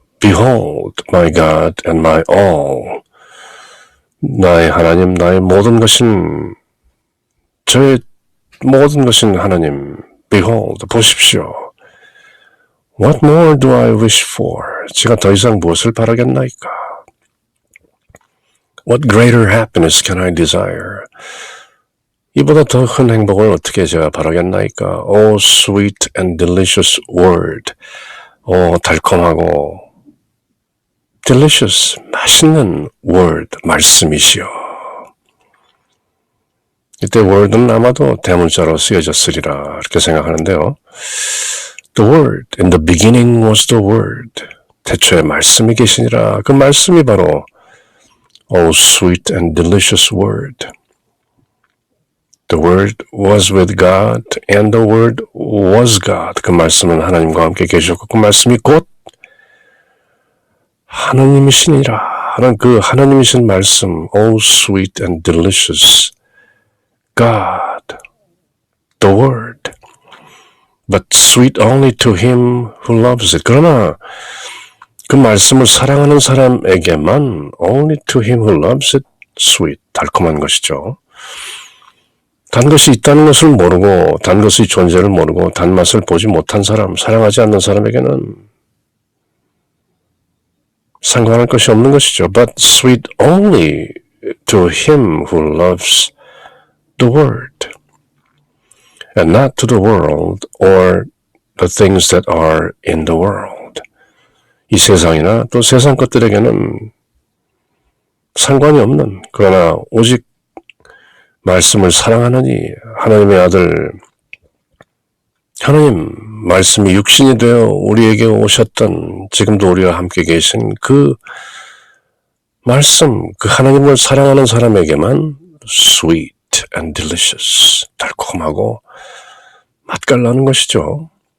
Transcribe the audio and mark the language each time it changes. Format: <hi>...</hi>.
<en>Behold, my God and my all.</en> <ko>나의 하나님, 나의 모든 것인, 저의 모든 것인 하나님.</ko> <en>Behold,</en> <ko>보십시오.</ko> <en>What more do I wish for?</en> <ko>제가 더 이상 무엇을 바라겠나이까?</ko> <en>What greater happiness can I desire?</en> <ko>이보다 더 큰 행복을 어떻게 제가 바라겠나이까?</ko> <en>Oh, sweet and delicious word.</en> <ko>달콤하고 delicious, 맛있는 word, 말씀이시여. 이때 word는 아마도 대문자로 쓰여졌으리라 이렇게 생각하는데요.</ko> <en>The word, in the beginning was the word.</en> <ko>태초에 말씀이 계시니라. 그 말씀이 바로</ko> <en>Oh, sweet and delicious word. The word was with God and the word was God.</en> <ko>그 말씀은 하나님과 함께 계셨고 그 말씀이 곧 하나님이시니라 하는 그 하나님이신 말씀.</ko> <en>Oh, sweet and delicious God. The word. But sweet only to him who loves it.</en> <ko>그러나 그 말씀을 사랑하는 사람에게만</ko> <en>only to him who loves it,</en> <ko>sweet, 달콤한 것이죠. 단 것이 있다는 것을 모르고 단 것의 존재를 모르고 단맛을 보지 못한 사람, 사랑하지 않는 사람에게는 상관할 것이 없는 것이죠.</ko> <en>But sweet only to him who loves the word and not to the world or the things that are in the world.</en> <ko>이 세상이나 또 세상 것들에게는 상관이 없는, 그러나 오직 말씀을 사랑하느니 하나님의 아들 하나님 말씀이 육신이 되어 우리에게 오셨던, 지금도 우리와 함께 계신 그 말씀, 그 하나님을 사랑하는 사람에게만</ko> <en>sweet and delicious,</en> <ko>달콤하고 맛깔나는 것이죠.</ko>